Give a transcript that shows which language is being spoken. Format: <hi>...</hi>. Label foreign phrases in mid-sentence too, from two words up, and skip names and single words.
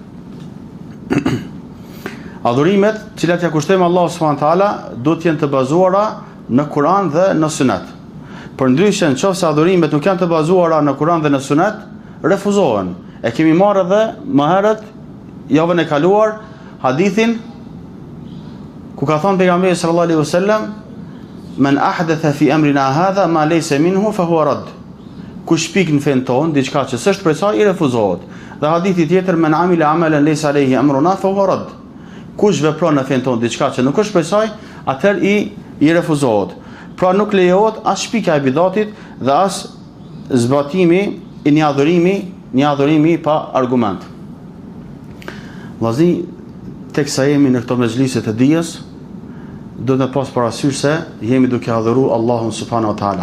<sq>Adhurimet, cilat ja kushtojmë Allahu</sq> <ar>سبحانه وتعالى,</ar> <sq>do të jenë të bazuara në Kur'an dhe në Sunet. Përndryshe, nëse adhurimet nuk janë të bazuara në Kur'an dhe në Sunet, refuzohen. E kemi marrë edhe më herët, javën e kaluar, hadithin ku ka thënë pejgamberi</sq> <ar>صلى الله عليه وسلم, "من أحدث في أمرنا هذا ما ليس منه فهو رد."</ar> <sq>Kush shpik në fen ton diçka që s'është prej saj, i refuzohet. Dhe hadithi tjetër,</sq> <ar>"من عمل عملا ليس عليه أمرنا فهو رد."</ar> <sq>Kush vepron në fen ton diçka që nuk është prej saj, atëherë i refuzohet. Pra nuk lejohet as shpika e bidatit dhe as zbatimi i një adhurimi pa argument. Vllazni, teksa jemi në këto mezhliset e dijes, do të pas parasysh se jemi duke adhuru Allahun</sq> <ar>سبحانه وتعالى.</ar>